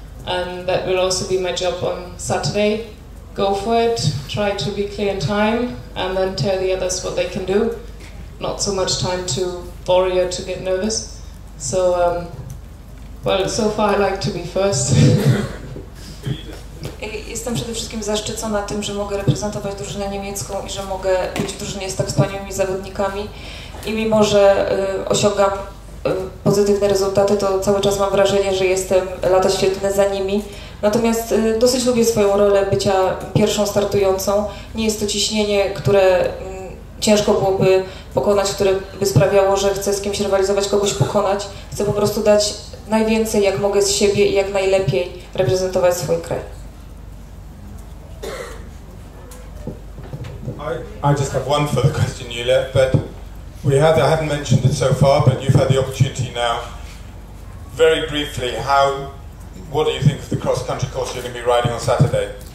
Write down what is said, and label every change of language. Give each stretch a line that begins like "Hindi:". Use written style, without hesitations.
English: And that will also be my job on Saturday. Go for it, try to be clear in time, and then tell the others what they can do. Not so much time to worry or to get nervous. So, well, so far I like to be first.
Polish: Jestem przede wszystkim zaszczycona tym, że mogę reprezentować drużynę niemiecką i że mogę być w drużynie z tak wspaniałymi zawodnikami. I mimo, że osiągam pozytywne rezultaty, to cały czas mam wrażenie, że jestem lata świetlne za nimi. Natomiast dosyć lubię swoją rolę bycia pierwszą startującą. Nie jest to ciśnienie, które ciężko byłoby pokonać, które by sprawiało, że chcę z kimś rywalizować, kogoś pokonać. Chcę po prostu dać najwięcej, jak mogę z siebie i jak najlepiej reprezentować swój kraj.
English: I just have one further question, Yule, but I haven't mentioned it so far, but you've had the opportunity now. Very briefly, what do you think of the cross-country course you're going to be riding on Saturday?